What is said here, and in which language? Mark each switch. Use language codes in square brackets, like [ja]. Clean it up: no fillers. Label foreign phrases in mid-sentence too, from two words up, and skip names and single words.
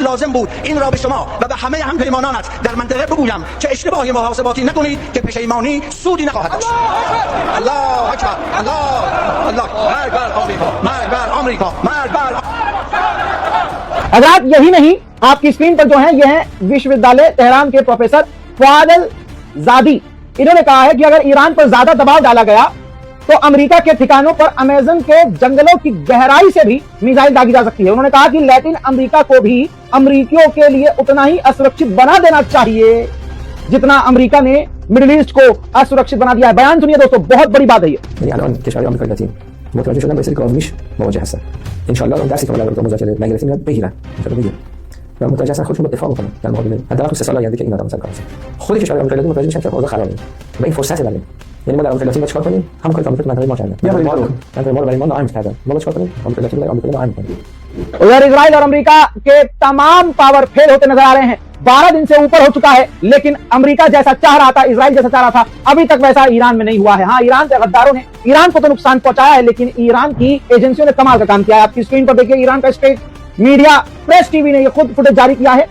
[fa] لازم بود این را به شما و به همه همپیمانانت در منطقه بگویم که اشتباهی محاسباتی نکنید که پشیمانی سودی نخواهد داشت. الله اکبر، الله مرگ بر آمریکا، مرگ بر آمریکا، مرگ بر [hi] हजरात यही नहीं, आपकी स्क्रीन पर जो है ये है विश्वविद्यालय तेहरान के प्रोफेसर फादल जादी। इन्होंने कहा है कि अगर ईरान पर ज्यादा दबाव डाला गया तो अमेरिका के ठिकानों पर अमेज़न के जंगलों की गहराई से भी मिसाइल दागी जा सकती है। उन्होंने कहा कि लैटिन अमेरिका को भी अमेरिकियों के लिए उतना ही असुरक्षित बना देना चाहिए जितना अमेरिका ने मिडिल ईस्ट को असुरक्षित बना दिया है। बयान सुनिए दोस्तों, बहुत बड़ी बात है ये। [fa] الان کشورهای آمریکا لاتین متوجه شدن با سری آزمایش مواجه هستن. [ar] ان شاء الله [fa] اون درسی که ما در مذاکره نگرفتیم یاد بگیرن، [ar] ان شاء الله [fa] بگیرن و متوجه هستن خودشون رو دفاع بکنن در مقابل حداقل تو 3 سال آینده که این آدم سر کار هستن. خود کشورهای آمریکا لاتین متوجه میشن که اوضاع خرابه و این فرصت داریم. یعنی ما در آمریکا لاتین چیکار کنیم؟ همون کاری که آمریکا منطقه ما کردن. یا ما رو منطقه ما رو برای ما ناامن کردن. ما چیکار کنیم؟ آمریکا لاتین برای آمریکا ناامن کنیم. [hi] उधर इजराइल और अमेरिका के तमाम [en] power fail [hi] होते नजर आ रहे हैं। 12 दिन से ऊपर हो चुका है, लेकिन अमेरिका जैसा चाह रहा था, इजराइल जैसा चाह रहा था, अभी तक वैसा ईरान में नहीं हुआ है। हाँ, ईरान के गद्दारों ने ईरान को तो नुकसान पहुंचाया है, लेकिन ईरान की एजेंसियों ने कमाल का काम किया है। आपकी स्क्रीन पर देखिए, ईरान का [en] state media [hi] प्रेस टीवी ने ये खुद फुटेज जारी किया है।